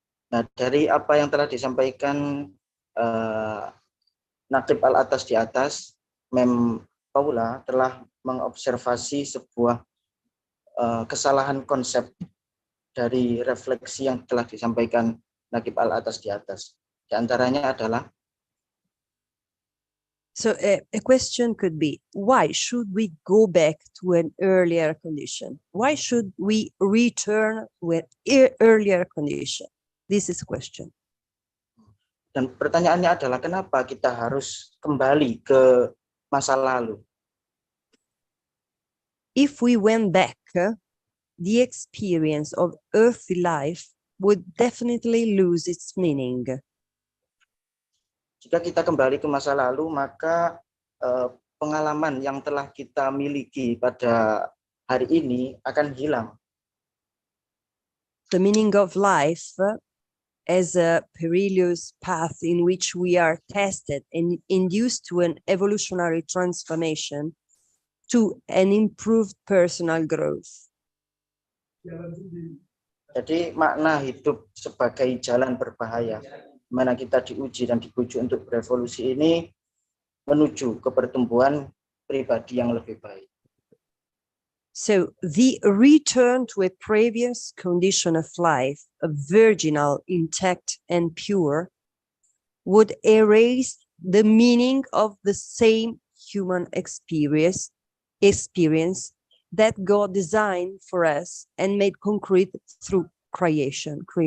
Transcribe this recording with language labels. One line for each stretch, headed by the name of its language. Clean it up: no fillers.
Indonesian: Nah, dari apa yang telah disampaikan Naqib Al-Attas di atas, Mem Paula telah mengobservasi sebuah kesalahan konsep dari refleksi yang telah disampaikan Naqib Al-Attas di atas. Di antaranya adalah,
English: so a question could be, why should we go back to an earlier condition? Why should we return to an earlier condition? This is a question.
Indonesian: Dan pertanyaannya adalah, kenapa kita harus kembali ke masa lalu?
English: If we went back, the experience of earthly life would definitely lose its meaning.
Indonesian: Jika kita kembali ke masa lalu, maka pengalaman yang telah kita miliki pada hari ini akan hilang.
English: The meaning of life as a perilous path in which we are tested and induced to an evolutionary transformation to an improved personal growth.
Indonesian: Jadi makna hidup sebagai jalan berbahaya, di mana kita diuji dan dibujuk untuk berevolusi ini menuju ke pertumbuhan pribadi yang lebih baik.
English: So the return to a previous condition of life, a virginal, intact, and pure, would erase the meaning of the same human experience that God designed for us and made concrete through creation.